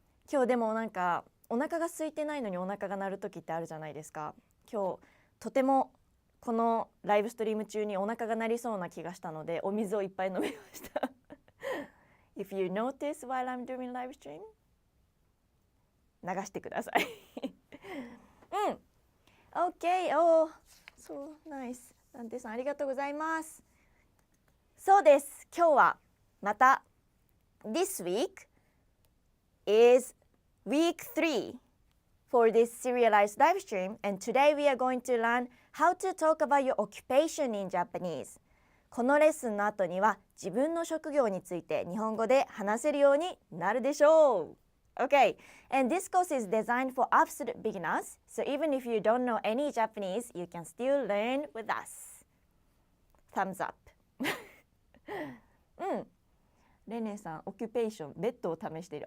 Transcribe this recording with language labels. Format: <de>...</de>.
<ja>今日でもなんかお腹が空いてないのにお腹が鳴る時ってあるじゃないですか。今日とてもこのライブストリーム中にお腹が鳴りそうな気がしたので、お水をいっぱい飲みました。</ja> <en>If you notice while I'm doing live stream,</en> <ja>流してください。</ja> <en>OK。 So nice。</en> <ja>ダンテさんありがとうございます。そうです。今日はまた</ja> <en>This week is week 3 for this serialized live stream, and today we are going to learn how to talk about your occupation in Japanese.</en> <ja>このレッスンの後には自分の職業について日本語で話せるようになるでしょう。</ja> <en>Okay, and this course is designed for absolute beginners, so even if you don't know any Japanese, you can still learn with us. Thumbs up.</en> <ja>レネさん、オキュペーション、ベッドを試している。</ja>